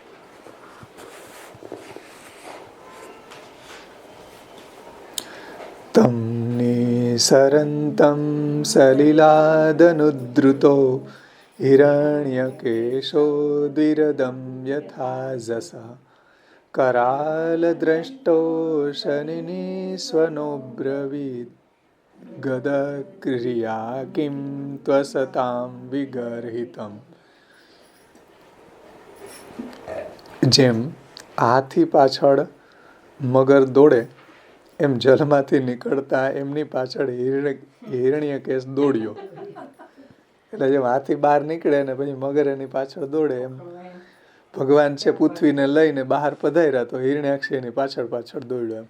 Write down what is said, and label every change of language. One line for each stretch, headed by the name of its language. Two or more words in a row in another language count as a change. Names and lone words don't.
Sanskrit: તમ નિસરંતમ સલિલાદનુદ્રુતો હિરણ્યકેશો દ્વિરદમ યથા જસઃ करालद्रष्टो शनिनिस्वनोऽब्रवीत् गदक्रिया किं त्वसतां विगर्हितम्.
Gujarati: જેમ હાથી પાછળ મગર દોડે એમ જલમાંથી નીકળતા એમની પાછળ હિરણ્યકેશ દોડ્યો. એટલે જેમ હાથી બહાર નીકળે ને પછી મગર એની પાછળ દોડે એમ ભગવાન છે પૃથ્વીને લઈને બહાર પધાર્યા તો હિરણ્યાક્ષ એની પાછળ દોડ્યો એમ.